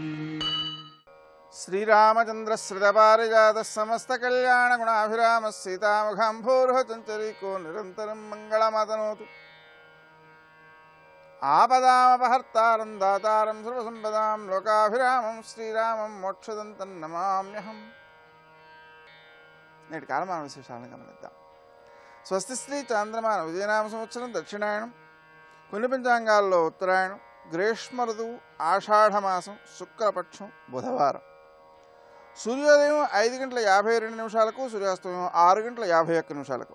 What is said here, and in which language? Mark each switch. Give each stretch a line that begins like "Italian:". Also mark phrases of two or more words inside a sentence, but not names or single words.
Sanskrit: श्रीरामचन्द्रश्रितपारिजातः समस्तकल्याणगुणाभिरामः सीतामुखाम्भोरुहचञ्चरीको निरन्तरं मङ्गलमातनोतु। आपदामपहर्तारं दातारं सर्वसम्पदां लोकाभिरामं श्रीरामं मोक्षदन्तं नमाम्यहम्।
Telugu: నేటి కాలమాన విశేషాలను గమనిద్దాం. స్వస్తి శ్రీ చాంద్రమాన విజయనామ సంవత్సరం దక్షిణాయనం, కొన్ని పంచాంగాల్లో ఉత్తరాయణం, గ్రీష్మ ఋతువు ఆషాఢమాసం, శుక్లపక్షం, బుధవారం. సూర్యోదయం 5:52 సూర్యాస్తమయం 6:51.